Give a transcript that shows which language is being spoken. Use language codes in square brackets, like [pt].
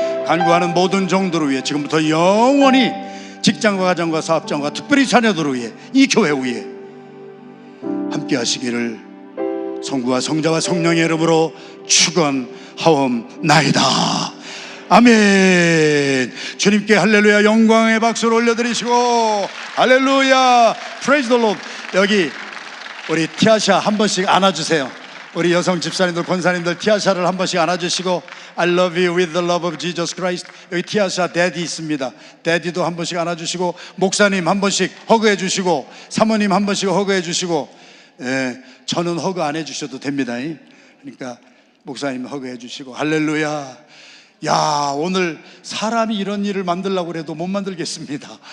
[ko] 간구하는 모든 종들을 위해 지금부터 영원히 직장과 가정과 사업장과 특별히 자녀들을 위해 이 교회 위에 함께 하시기를 성부와 성자와 성령의 이름으로 축원하옵나이다. 아멘. 주님께 할렐루야 영광의 박수를 올려드리시고, 할렐루야, [en] 프레이즈 더 로드. [ko] 여기 우리 티아샤 한 번씩 안아주세요. 우리 여성 집사님들, 권사님들 티아샤를 한 번씩 안아주시고, [en] I love you with the love of Jesus Christ. [ko] 여기 티아샤 데디 있습니다. 데디도 한 번씩 안아주시고, 목사님 한 번씩 허그해 주시고, 사모님 한 번씩 허그해 주시고, 저는 허그 안 해주셔도 됩니다. 그러니까 목사님 허그해 주시고, 할렐루야. 야, 오늘 사람이 이런 일을 만들려고 해도 못 만들겠습니다.